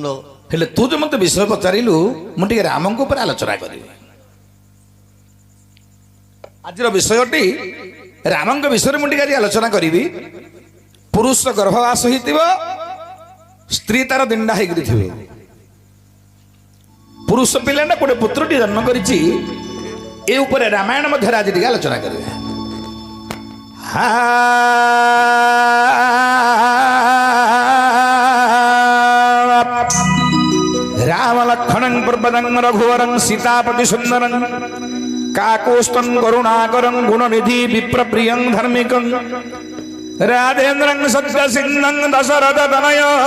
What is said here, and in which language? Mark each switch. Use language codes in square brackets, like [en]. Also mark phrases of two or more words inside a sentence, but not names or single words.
[or] ହେଲେ ତୁ ଯୋଉ ମତେ ବିଷୟ ପଚାରିଲୁ ମୁଁ ଟିକେ ରାମଙ୍କ ଉପରେ ଆଲୋଚନା କରିବି ଆଜିର ବିଷୟଟି ରାମଙ୍କ ବିଷୟରେ ମୁଁ ଟିକେ ଆଜି ଆଲୋଚନା କରିବି ପୁରୁଷ ଗର୍ଭବାସ ହେଇଥିବ ସ୍ତ୍ରୀ ତାର ଦିଣ୍ଡା ହେଇକିରି ଥିବ ପୁରୁଷ ପିଲାଟା ଗୋଟେ ପୁତ୍ରଟି ଜନ୍ମ କରିଛି ଏ ଉପରେ ରାମାୟଣ ମଧ୍ୟରେ ଆଜି ଟିକେ ଆଲୋଚନା କରିବା [sa] ରାମ ଲକ୍ଷ୍ମଣଂ ପ୍ରପଦଂ ରଘୁବରଂ ସୀତାପତି ସୁନ୍ଦରଂ काकोस्तन करुणाकरं गुणनिधि विप्रप्रियं धर्मिकं राधेन्द्रं सत्यसिन्धं दशरथ तनय